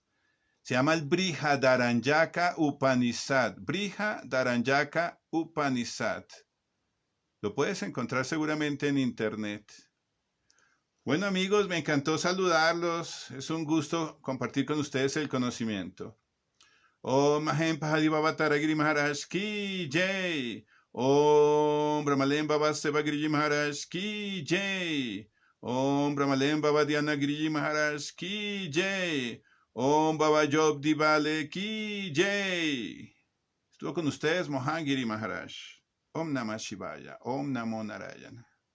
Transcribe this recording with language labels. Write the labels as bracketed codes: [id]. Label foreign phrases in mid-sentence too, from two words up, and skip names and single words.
[es] Se llama el Brihadaranyaka Upanishad. Brihadaranyaka Upanishad. Lo puedes encontrar seguramente en internet. Bueno amigos, me encantó saludarlos. Es un gusto compartir con ustedes el conocimiento. [hi] ॐ महेम पहाडी बाबा तारागिरि महाराज की जय. ॐ ब्रह्मलेम बाबा सेवागिरि महाराज की जय. ॐ ब्रह्मलेम बाबा ध्यानगिरि महाराज की जय. ॐ बाबा जॉब दिवाले की जय. [es] Estuvo con ustedes Mohangiri Maharaj. [sa] ॐ नमः शिवाय. ॐ नमो नारायण.